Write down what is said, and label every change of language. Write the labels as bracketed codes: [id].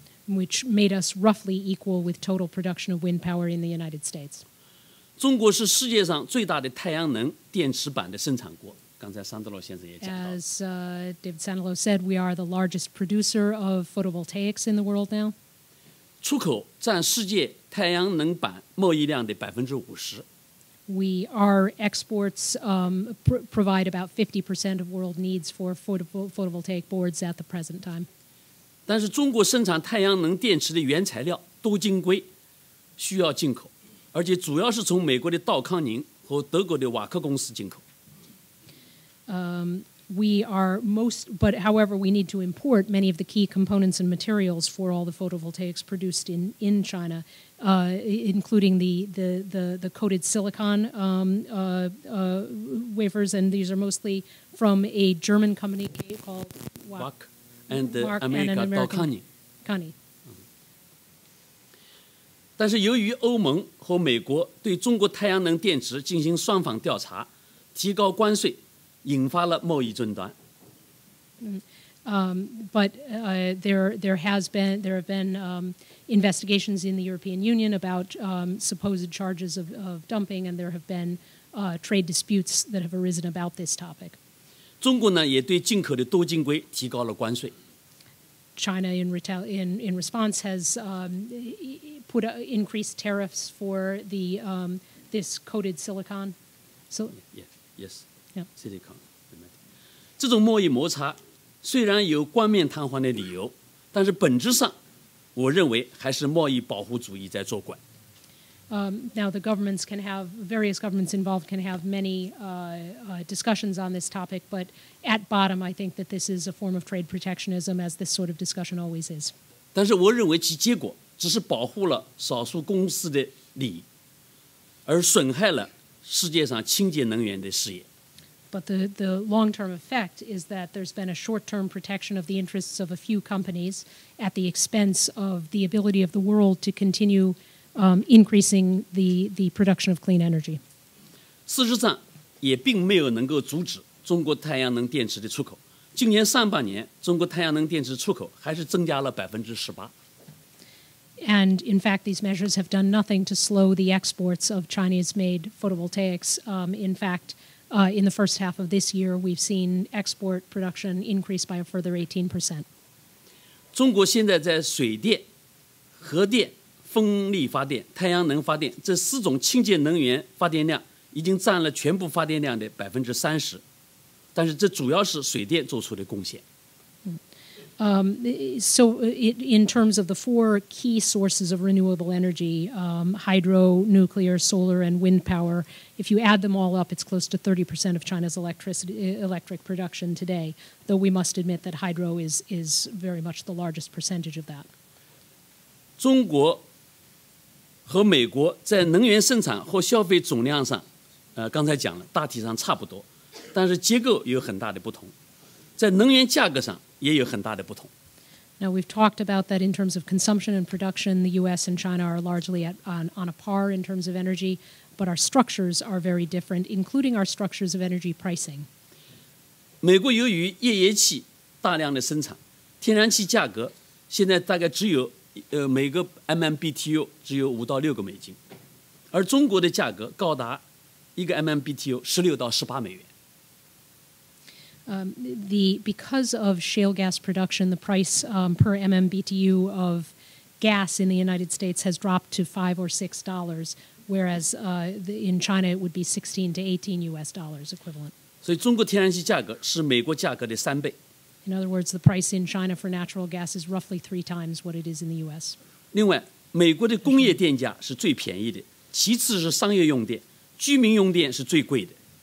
[en] Which made us roughly equal with total production of wind power in the United States. [zh] 中国是世界上最大的太阳能电池板的生产国，刚才桑德罗先生也讲到。 [en] As David Sandalow said, we are the largest producer of photovoltaics in the world now. [zh] 出口占世界太阳能板贸易量的50%。 [en] Our exports provide about 50% of world needs for photovoltaic boards at the present time. [zh] 但是中国生产太阳能电池的原材料多晶硅，需要进口，而且主要是从美国的道康宁和德国的瓦克公司进口。 [en] But however, we need to import many of the key components and materials for all the photovoltaics produced in China, including the coated silicon wafers, and these are mostly from a German company called Wack and American [zh] 道康宁。 [en] Kani. [zh] 但是由于欧盟和美国对中国太阳能电池进行双方调查，提高关税，引发了贸易争端。 [en] But there have been investigations in the European Union about supposed charges of dumping, and there have been trade disputes that have arisen about this topic. [zh] 中国呢也对进口的多晶硅提高了关税。 [en] China, in response, has put increased tariffs for this coated silicon. So yes, yeah. silicon. [zh] 这种贸易摩擦虽然有冠冕堂皇的理由，但是本质上，我认为还是贸易保护主义在作怪。 [en] Now, various governments involved can have many discussions on this topic, but at bottom, I think that this is a form of trade protectionism, as this sort of discussion always is. [zh] 但是我认为其结果只是保护了少数公司的利益，而损害了世界上清洁能源的事业。 [en] But the long-term effect is that there's been a short-term protection of the interests of a few companies at the expense of the ability of the world to continue increasing the production of clean energy. [zh] 事实上，也并没有能够阻止中国太阳能电池的出口。今年上半年，中国太阳能电池出口还是增加了18%。 [en] And in fact, these measures have done nothing to slow the exports of Chinese-made photovoltaics. In fact, in the first half of this year, we've seen export production increase by a further 18%. [zh] 中国现在在水电、核电、风力发电、太阳能发电这4种清洁能源发电量已经占了全部发电量的30%，但是这主要是水电做出的贡献。 [en] So in terms of the 4 key sources of renewable energy, hydro, nuclear, solar, and wind power, if you add them all up, it's close to 30% of China's electric production today, though we must admit that hydro is very much the largest percentage of that. [zh] 中国和美国在能源生产和消费总量上，刚才讲了，大体上差不多，但是结构有很大的不同，在能源价格上也有很大的不同。 [en] Now, we've talked about that in terms of consumption and production. The U.S. and China are largely on a par in terms of energy, but our structures are very different, including our structures of energy pricing. [zh] 美国由于页岩气大量的生产，天然气价格现在大概只有每个 MMBTU 只有5到6个美金，而中国的价格高达1个 MMBTU 16到18美元。 [en] Because of shale gas production, the price per MMBTU of gas in the United States has dropped to $5 or $6, whereas in China it would be $16 to $18 equivalent. [zh] 所以中国天然气价格是美国价格的3倍。 [en] In other words, the price in China for natural gas is roughly 3 times what it is in the U.S. [zh] 另外，美国的工业电价是最便宜的，其次是商业用电，居民用电是最贵的。